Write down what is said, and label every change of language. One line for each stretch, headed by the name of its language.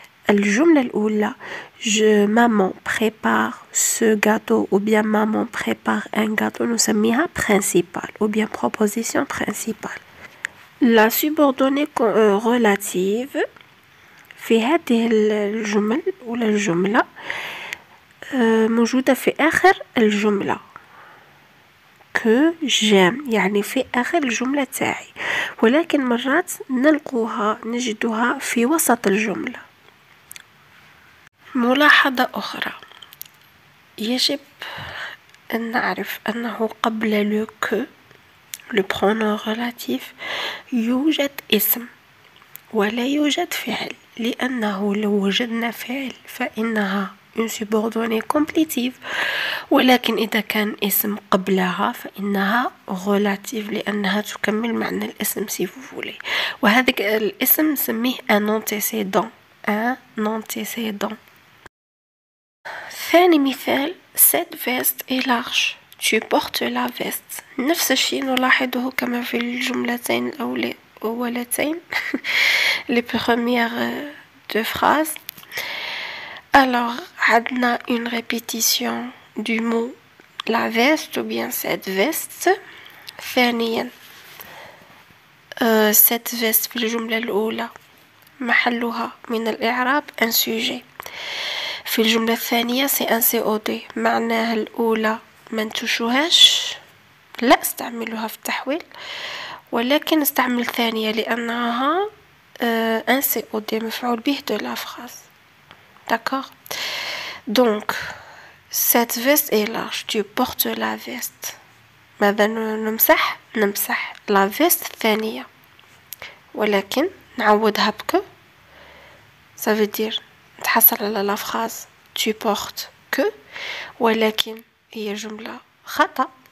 Arabic: الجملة الأولى
French: maman prépare ce gâteau ou bien maman prépare un gâteau
Arabic: نسميها
French: principale ou bien proposition principale. la subordonnée relative
Arabic: في هذه الجمل ولا الجملة موجودة في آخر الجملة
French: que j'aime
Arabic: يعني في آخر الجملة تاعي، ولكن مرات نجدها في وسط الجملة. ملاحظة أخرى يجب أن نعرف أنه قبل
French: le que le pronom relatif
Arabic: يوجد اسم ولا يوجد فعل، لأنه لو وجدنا فعل فإنها
French: une subordonnée complétive،
Arabic: ولكن إذا كان اسم قبلها فإنها relative لأنها تكمل معنى الاسم
French: si vous voulez.
Arabic: وهذا الاسم نسميه
French: un antécédent.
Arabic: ثاني مثال
French: cette veste est large. tu portes la veste.
Arabic: نفس الشيء نلاحظه كما في الجملتين الأولتين
French: les premières deux phrases. Alors, on a une répétition du mot la veste ou bien cette veste.
Arabic: ثانيا
French: cette veste
Arabic: في الجملة الأولى محلها من الإعراب
French: un sujet.
Arabic: في الجملة الثانية
French: c'est un COD.
Arabic: معناها الأولى ما نتوشوهاش، لا استعملوها في التحويل، ولكن استعمل الثانية لأنها
French: un COD
Arabic: مفعول به
French: de la phrase. D'accord? Donc, cette veste est large. Tu portes la veste.
Arabic: ماذا نمسح
French: la veste
Arabic: الثانية، ولكن نعوضها بك.
French: ça veut dire
Arabic: نتحصل على
French: la phrase tu portes que،
Arabic: ولكن هي جملة خطأ.